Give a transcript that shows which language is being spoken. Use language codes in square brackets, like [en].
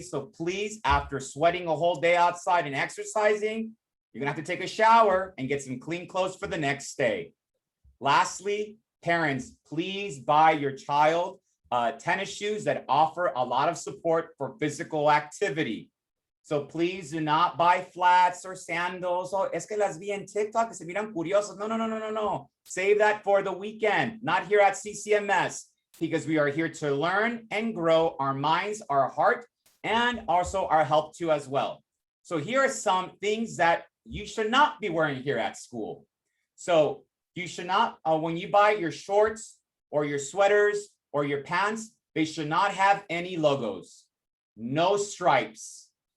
[en] So please, after sweating a whole day outside and exercising, you're gonna have to take a shower and get some clean clothes for the next day. Lastly, parents, please buy your child tennis shoes that offer a lot of support for physical activity. So please do not buy flats or sandals. [es] Oh, es que las vi en TikTok que se miran curiosas. [en] No, no, no, no, no, no. Save that for the weekend, not here at CCMS, because we are here to learn and grow our minds, our heart, and also our health too as well. So here are some things that you should not be wearing here at school. So you should not, when you buy your shorts or your sweaters or your pants, they should not have any logos, no stripes.